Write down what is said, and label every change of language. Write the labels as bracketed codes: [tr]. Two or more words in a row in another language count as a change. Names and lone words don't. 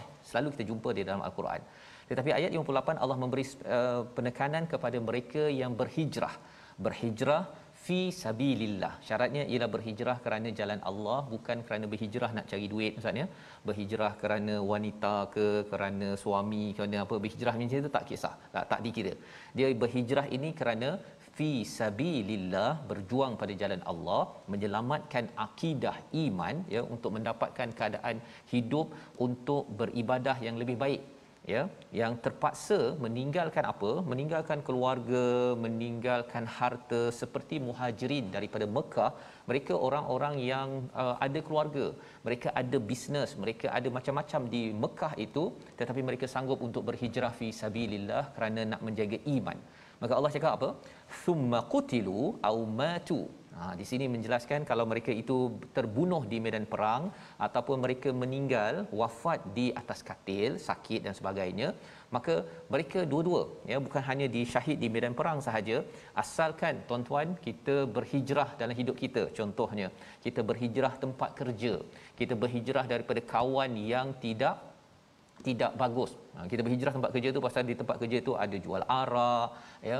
[ms] Selalu kita jumpa di dalam Al-Quran. Tetapi ayat 58 Allah memberi penekanan kepada mereka yang berhijrah [ar] في سبيل الله. [ms] Syaratnya ialah berhijrah kerana jalan Allah, bukan kerana berhijrah nak cari duit Ustaz ya. Berhijrah kerana wanita ke, kerana suami, kerana apa, berhijrah macam itu tak kisah. Tak dikira. Dia berhijrah ini kerana [ar] في سبيل الله, [ms] berjuang pada jalan Allah, menyelamatkan akidah iman ya, untuk mendapatkan keadaan hidup untuk beribadah yang lebih baik. Ya, yang terpaksa meninggalkan apa? Meninggalkan keluarga, meninggalkan harta, seperti muhajirin daripada Mekah. Mereka orang-orang yang ada keluarga, mereka ada bisnes, mereka ada macam-macam di Mekah itu, tetapi mereka sanggup untuk berhijrah [ar] في سبيل الله [ms] kerana nak menjaga iman. Maka Allah cakap apa? [ar] ثم قتلوا أو ماتوا. [ms] Di sini menjelaskan kalau mereka itu terbunuh di medan perang ataupun mereka meninggal, wafat di atas katil, sakit dan sebagainya, maka mereka dua-dua ya, bukan hanya disyahid di medan perang sahaja, asalkan tuan-tuan kita berhijrah dalam hidup kita. Contohnya, kita berhijrah tempat kerja, kita berhijrah daripada kawan yang tidak bagus. Kita berhijrah tempat kerja tu pasal di tempat kerja tu ada jual arak ya.